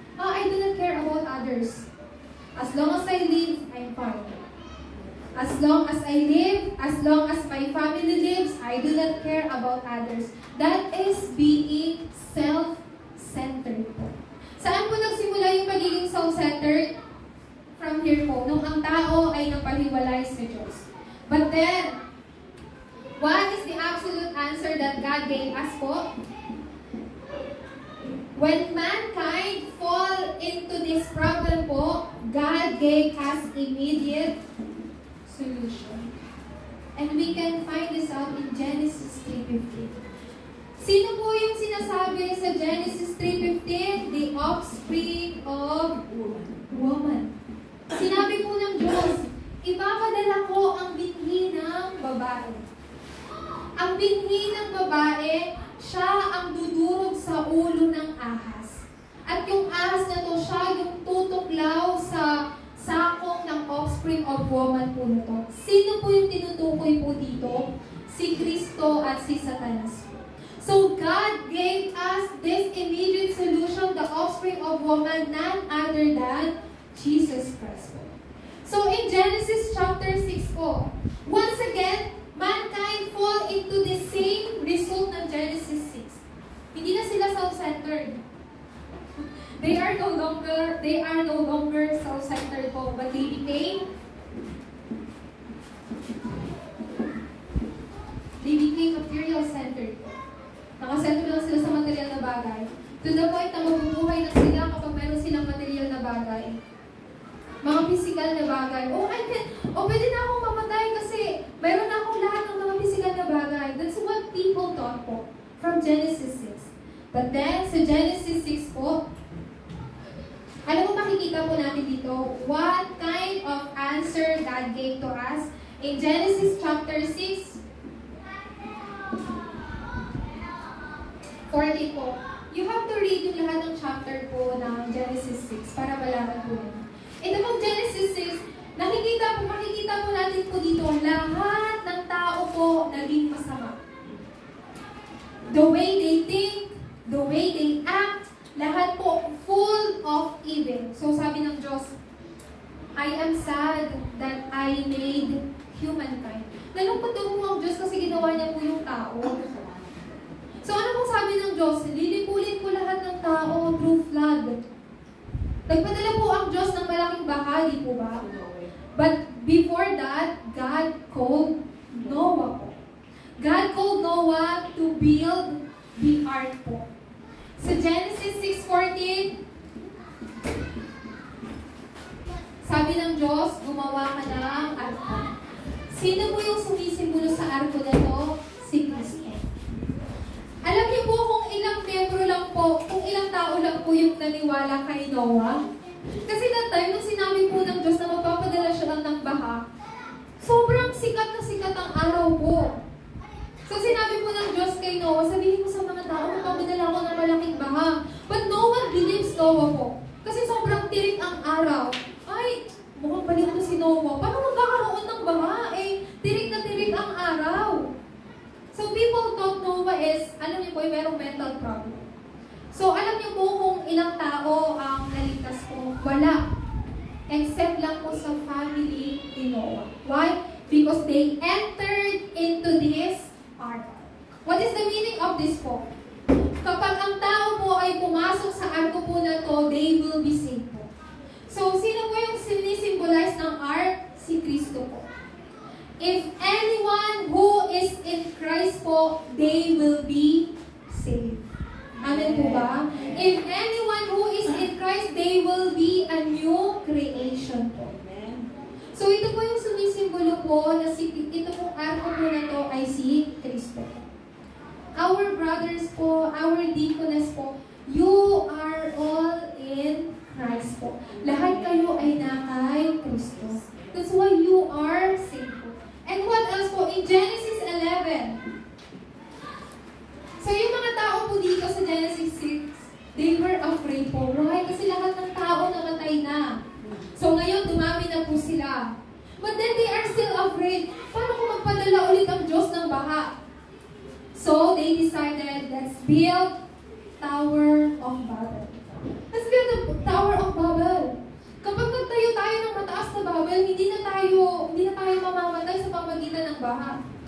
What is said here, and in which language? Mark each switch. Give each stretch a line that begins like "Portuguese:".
English: I do not care about others. As long as I live, I'm fine. As long as I live, as long as my family lives, I do not care about others. That is being self-centered po.
Filipino: Saan po nagsimula yung pagiging self-centered?
English: From here
Filipino: po, nung ang tao ay napahiwalay sa Diyos.
English: But then, what is the absolute answer that God gave us po? When mankind fall into this problem po, God gave us immediate solution. And we can find this out in Genesis 3:15.
Filipino: Sino po yung sinasabi sa Genesis 3:15?
English: The offspring of woman.
Filipino: Sinabi po ng Diyos, ipapadala ko ang binhi ng babae. Ang binhi ng babae, siya ang dudurog sa ulo ng ahas. At yung ahas na to, siya yung tutuklaw sa sakong ng
English: offspring of woman
Filipino: po nito. Sino po yung tinutukoy po dito? Si Kristo at si Satanas.
English: So God gave us this immediate solution, the offspring of woman, none other than Jesus Christ. So in Genesis chapter 6 po, once again, mankind fall into the same result ng Genesis 6.
Filipino: Hindi na sila self-centered.
English: They are no longer self-centered po, but they became material-centered po.
Filipino: Nakasentro lang sila sa material na bagay. To the point na mabubuhay na sila kapag meron silang material na bagay. Mga physical na bagay. Pwede na akong mamatay kasi meron na akong lahat ng mga physical na bagay.
English: That's what people thought po from Genesis 6. But then,
Filipino: sa Genesis 6 po, alam mo makikita po natin dito,
English: what kind of answer God gave to us in Genesis chapter 6, 40 po. You have to read
Filipino: yung lahat ng chapter po ng Genesis 6 para malaman po yun. Ito pong Genesis 6, makikita po natin po dito, lahat ng tao po naging masama.
English: The way they think, the way they act,
Filipino: lahat po
English: full of evil.
Filipino: So sabi ng Diyos,
English: I am sad that I made humankind.
Filipino: Nalungkot daw po ang Diyos kasi ginawa niya po yung tao. So ano pong sabi ng Diyos? Lilipulin ko lahat ng tao
English: through flood.
Filipino: Nagpadala po ang Diyos ng malaking baha, di po ba?
English: But before that, God called Noah po. God called Noah to build the ark po.
Filipino: Sa Genesis 6:14, sabi ng Diyos, gumawa ka ng arko. Sino po yung sumisimbolo sa arko na to? Si Kristo. Alam niyo po kung ilang membro lang po, kung ilang tao lang po yung naniwala kay Noah? Kasi
English: that time,
Filipino: nung sinabi po ng Diyos na magpapadala siya lang ng baha, sobrang sikat na sikat ang araw po. So sinabi po ng Diyos kay Noah, sabihin mo sa mga tao, magpapadala ko ng malaking baha.
English: But no one believes Noah
Filipino: po. Kasi sobrang tirik ang araw. Ay, mukhang balik na si Noah. Paano magkakaroon ng baha? Tirik na tirik ang araw.
English: So people thought Noah is,
Filipino: alam niyo po, merong
English: mental problem.
Filipino: So alam niyo po kung ilang tao ang naligtas po? Wala. Except lang po sa family ni Noah.
English: Why? Because they entered into this ark. What is the meaning of this po?
Filipino: Kapag ang tao po ay pumasok sa arko po na to,
English: they will be saved po.
Filipino: So sino po yung sinisimbolize ng ark? Si Kristo po.
English: If anyone who is in Christ po, they will be saved. Amen po ba? If anyone who is in Christ, they will be a new creation po.
Filipino: So ito po yung sumisimbolo po na si ito pong arko po na to ay si Kristo.
English: Our brothers po, our deaconess po, you are all in Christ po.
Filipino: Lahat kayo ay na kay Kristo.
English: That's why you are saved po. And what else po? In Genesis 11.
Filipino: So yung mga tao po dito sa Genesis 6,
English: they were afraid po. Why?
Filipino: Kasi lahat ng tao namatay na. So ngayon, dumami na po sila.
English: But then they are still afraid.
Filipino: Paano kung magpadala ulit ang Diyos ng baha?
English: So they decided, let's build Tower of Babel. Let's build the Tower of Babel.
Filipino: Kapag nagtayo tayo ng mataas na Babel, hindi na tayo mamamatay sa pamagitan ng baha.